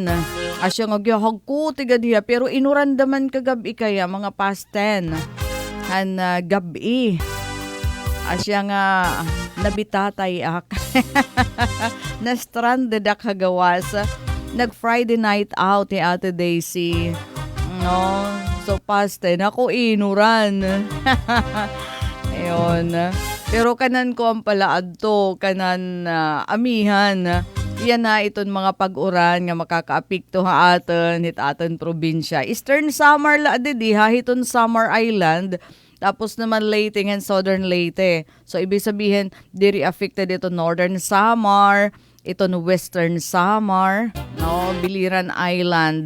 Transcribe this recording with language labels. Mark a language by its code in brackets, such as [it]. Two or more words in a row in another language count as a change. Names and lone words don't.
[war] Asya nga gyahag ko tiga diha pero inurandaman kagabi kaya mga past 10 gabi. Asya nga nabitatay ak. Na stranded ak hagawas. Nag Friday night out ni Ate Daisy. No. So past 10 ako inuran. Ayun. Pero kanan ko ang palaad to, kanan Amihan. Yan na iton mga pag-uran nga makakaapekto ha aton hit aton probinsya. Eastern Samar la di ha hiton Samar Island. [tl] Tapos naman [war] Leyte and Southern Leyte. So [tl] ibig sabihin [war] diri affected ito Northern Samar, iton Western Samar, no, Biliran Island.